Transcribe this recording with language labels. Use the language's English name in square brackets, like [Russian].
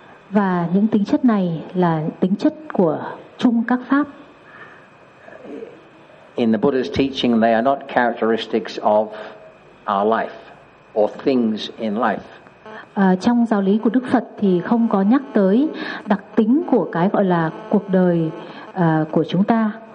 [Vietnamese] Và những tính chất này là tính chất của chung các pháp. [English] In the Buddha's teaching, they are not characteristics of our life or things in life. [Vietnamese] Trong giáo lý của Đức Phật thì không có nhắc tới đặc tính của cái gọi là cuộc đời của chúng ta.